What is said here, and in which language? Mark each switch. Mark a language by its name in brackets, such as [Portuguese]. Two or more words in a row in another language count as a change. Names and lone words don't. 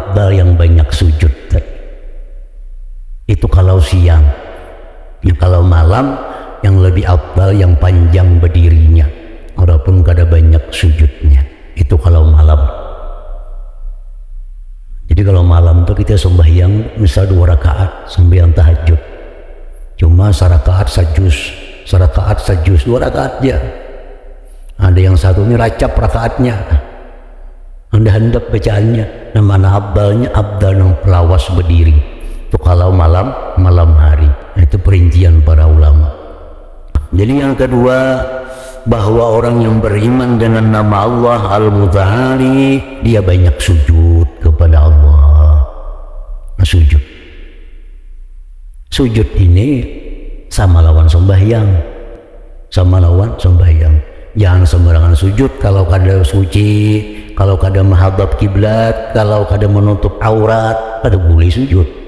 [Indonesian] Afdal yang banyak sujud. Itu kalau kalau siang. Ya, kalau malam yang lebih afdal yang panjang berdirinya, walaupun kada banyak sujudnya. Itu kalau malam. Jadi kalau malam tuh kita sembahyang misal 2 rakaat sembahyang tahajud. Cuma sarakaat sajus 2 rakaat aja. Ada yang satu ini racap rakaatnya, handap bacaannya. Nah, mana abdalnya? Abdal yang lawas berdiri. Itu kalau malam hari. Nah, itu perincian para ulama. Jadi yang kedua, bahwa orang yang beriman dengan nama Allah Al-Muta'ali, dia banyak sujud kepada Allah. Nah, sujud ini sama lawan sembahyang. Jangan sembarangan sujud. Kalau kada suci, kalau kada menghadap kiblat, kalau kada menutup aurat, kada boleh sujud.